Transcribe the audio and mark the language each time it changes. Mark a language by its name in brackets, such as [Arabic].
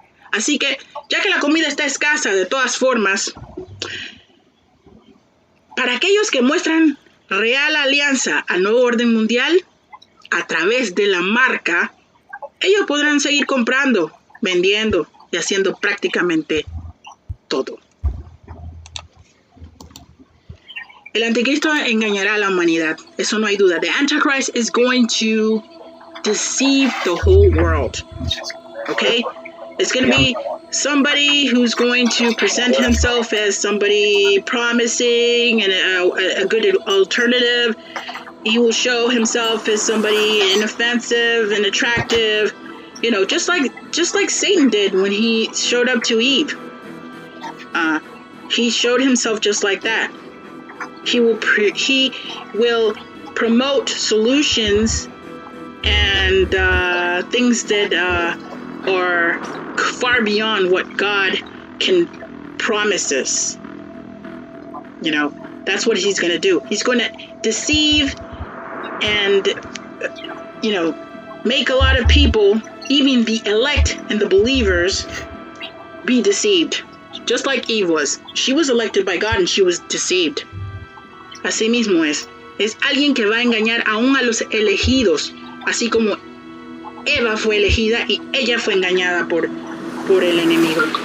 [Spanish] Así que, ya que la comida está escasa de todas formas, para aquellos que muestran real alianza al nuevo orden mundial, a través de la marca, ellos podrán seguir comprando, vendiendo y haciendo prácticamente todo. El anticristo engañará a la humanidad. Eso no hay duda. [English] The Antichrist is going to deceive the whole world. Okay? It's going to be somebody who's going to present himself as somebody promising and a good alternative. He will show himself as somebody inoffensive and attractive, just like Satan did when he showed up to Eve. He showed himself just like that. He will promote solutions and things that are far beyond what God can promise us. That's what he's going to do. He's going to deceive and, make a lot of people, even the elect and the believers, be deceived. Just like Eve was. She was elected by God and she was deceived. [Spanish] Así mismo es. Es alguien que va a engañar aún a los elegidos, así como Eva fue elegida y ella fue engañada por el enemigo.